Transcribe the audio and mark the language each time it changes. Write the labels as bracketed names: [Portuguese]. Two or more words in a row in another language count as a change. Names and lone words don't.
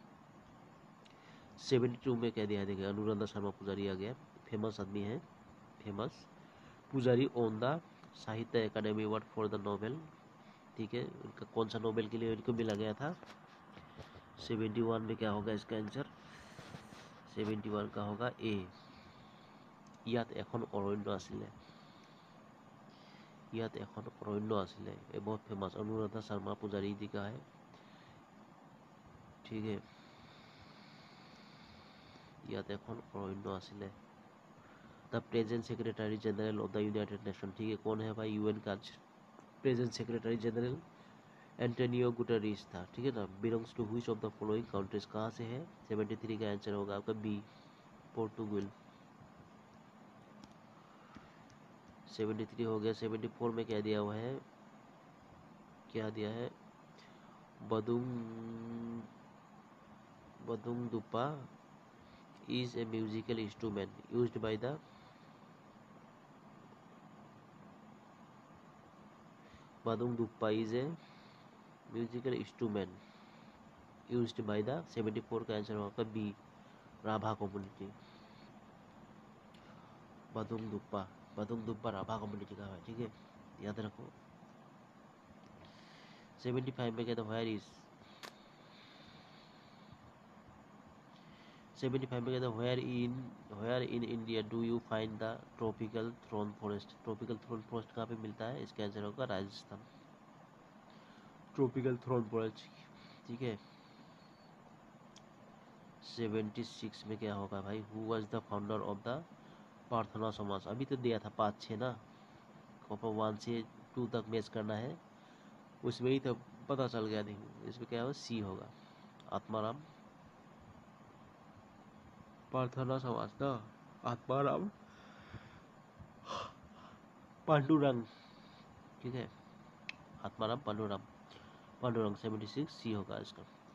[Hindi] 72 में कह दिया है, देखिए अनुराधा शर्मा पुजारी आ गया, फेमस आदमी है, फेमस पुजारी [English] on the Sahitya Akademi Award for the Nobel, [Hindi] ठीक है, उनका कौन सा नोबेल के लिए उनको मिला गया था? 71 में क्या होगा इसका आंसर? 71 का होगा ए, [Assamese] ইয়াত এখন অৰণ্য আছিলে, ইয়াত এখন অৰণ্য আছিলে, [Hindi] ये बहुत फेमस अनुराधा शर्मा पुजारी जी का है, ठीक है। [Assamese] ইয়াত এখন অৰণ্য আছিলে। [English] the present Secretary General of the United Nation, [Hindi] ठीक है, कौन है भाई, यूएन का [English] present Secretary General [Hindi] एंटोनियो गुटेरेस था, ठीक है ना। [English] belongs to which of the following countries, [Hindi] कहाँ से है, 73 का आंसर होगा आपका बी, पोर्टुगल। 73 हो गया। 74 में क्या दिया हुआ है, क्या दिया है, बदुंग बदुंग दुपा [English] is a musical instrument used by the [Hindi] Badung Duppa is a musical instrument used by the 74 का आंसर होगा बी, राभा कम्युनिटी। बदुंग दुप्पा राभा कम्युनिटी का है, ठीक है, याद रखो। 75 में कहता [English] where is [Hindi] 75 में कहता [English] where in India do you find the tropical thorn forest. tropical thorn forest [Hindi] कहाँ पे मिलता है, इसका आंसर होगा राजस्थान, [English] tropical thorn forest, [Hindi] ठीक है। 76 में क्या होगा भाई, [English] who was the founder of the Prarthana Samaj. [Hindi] अभी तो दिया था 5-6 ना, 1 से 2 तक मैच करना है, उसमें ही तो पता चल गया। देखो इसमें क्या होगा, सी होगा, आत्माराम प्रार्थना समाज ना, आत्माराम पांडुरंग, ठीक है, आत्माराम पांडुरंग 76 सी होगा इसका।